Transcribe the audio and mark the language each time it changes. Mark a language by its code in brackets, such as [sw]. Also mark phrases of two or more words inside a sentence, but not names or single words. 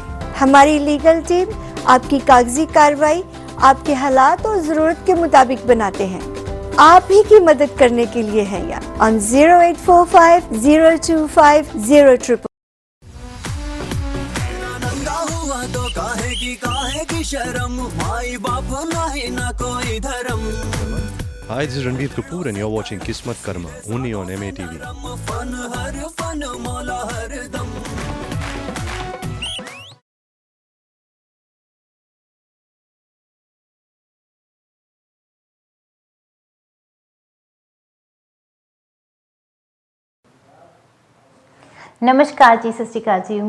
[hi] हमारी [en] legal team [hi] आपकी कागजी कार्रवाई आपके हालात और जरूरत के मुताबिक बनाते हैं। आप ही की मदद करने के लिए है यहाँ on 0845 025 000। काहे की शर्म, माई बाप नहीं ना कोई धर्म। [en] Hi, this is Ranveer Kapoor and you're watching Kismat Karma only on MA TV. [hi] फन हर फन मौला हर दम। [pa] ਨਮਸਕਾਰ ਜੀ, ਸਤਿ ਸ਼੍ਰੀ ਅਕਾਲ ਜੀ।